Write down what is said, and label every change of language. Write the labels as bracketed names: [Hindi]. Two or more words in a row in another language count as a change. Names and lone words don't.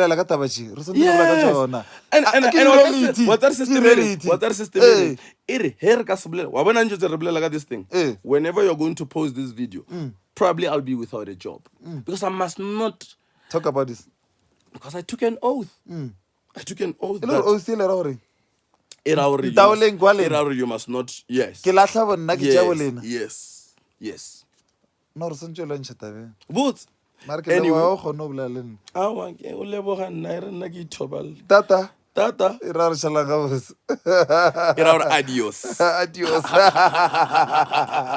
[English] And what are system? This thing. Whenever you're going to post this video, probably I'll be without a job because I must not talk about this. Because I took an oath. I took an oath [Northern Sotho] e le gore o sele ra gore [English] that you must not, yes. [Northern Sotho] Ke latlha bonna ke tšea bolena. [English] Yes. [Northern Sotho] No re sentse o lantšha tabeng. [English] But [Northern Sotho] Mara ke leboga o kgone o bolela le nna. awa ke o leboga nna e re nna ke ithoballa. Tata Tata e ra re šalang gabotse. e ra gore [Spanish] adios.